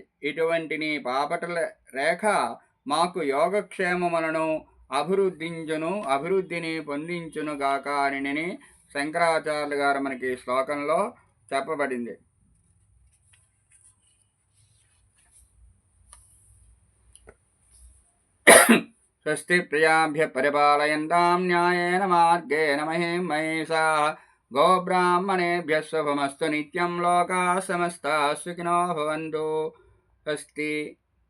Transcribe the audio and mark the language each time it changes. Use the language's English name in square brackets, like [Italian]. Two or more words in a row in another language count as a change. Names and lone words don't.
[Telugu] ఇటువంటి నీ పాపటల రేఖ మాకు యోగక్షేమములను అభివృద్ధిని పొందించునుగాక అని శంకరాచార్యులు గారు మనకి శ్లోకంలో చెప్పబడింది. [Sanskrit] స్వస్తి ప్రియాభ్య పరిపాలయంతాం న్యాయేన మార్గేణ మహీం మహిషాః గోబ్రాహ్మణేభ్యः శుభమస్తు నిత్యం లోకాः సమస్తాः సుఖినో భవంతు. స్వస్తి.